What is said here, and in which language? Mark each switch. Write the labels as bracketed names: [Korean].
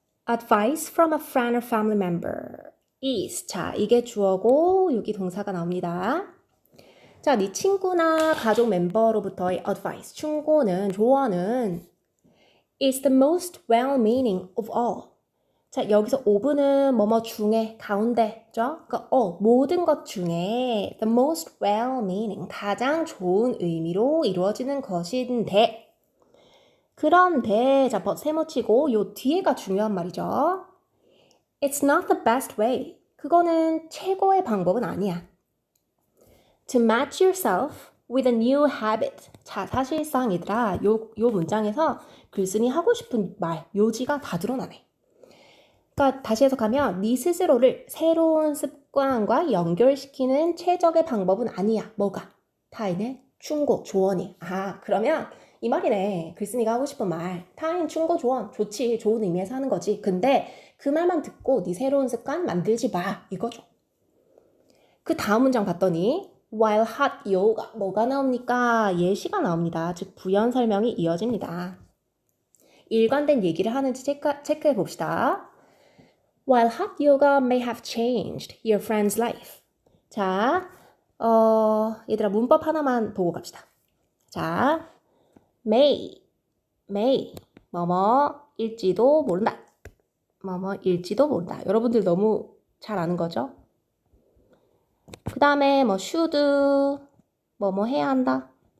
[English] Advice from a friend or family member is. [Korean] 자, 이게 주어고 여기 동사가 나옵니다. 자, 네 친구나 가족 멤버로부터의 advice, 충고는, 조언은 [English] is the most well-meaning of all. [Korean] 자, 여기서 of는 뭐뭐 중에, 가운데죠? 그러니까 모든 것 중에 [English] the most well-meaning, [Korean] 가장 좋은 의미로 이루어지는 것인데 그런데, 자, 세모치고 요 뒤에가 중요한 말이죠. [English] It's not the best way. [Korean] 그거는 최고의 방법은 아니야. [English] To match yourself with a new habit. [Korean] 자, 사실상 얘들아, 요 문장에서 글쓴이 하고 싶은 말, 요지가 다 드러나네. 그러니까 다시 해석하면 네 스스로를 새로운 습관과 연결시키는 최적의 방법은 아니야. 뭐가? 타인의 충고, 조언이. 아, 그러면 이 말이네. 글쓴이가 하고 싶은 말. 타인 충고, 조언. 좋지. 좋은 의미에서 하는 거지. 근데 그 말만 듣고 네 새로운 습관 만들지 마. 이거죠. 그 다음 문장 봤더니 [English] while hot yoga. [Korean] 뭐가 나옵니까? 예시가 나옵니다. 즉 부연 설명이 이어집니다. 일관된 얘기를 하는지 체크해 봅시다. [English] While hot yoga may have changed your friend's life. [Korean] 자, 얘들아 문법 하나만 보고 갑시다. 자, may, 뭐뭐일지도 모른다. 뭐뭐일지도 모른다. 여러분들 너무 잘 아는 거죠? 그 다음에 뭐 should, 뭐뭐 해야 한다.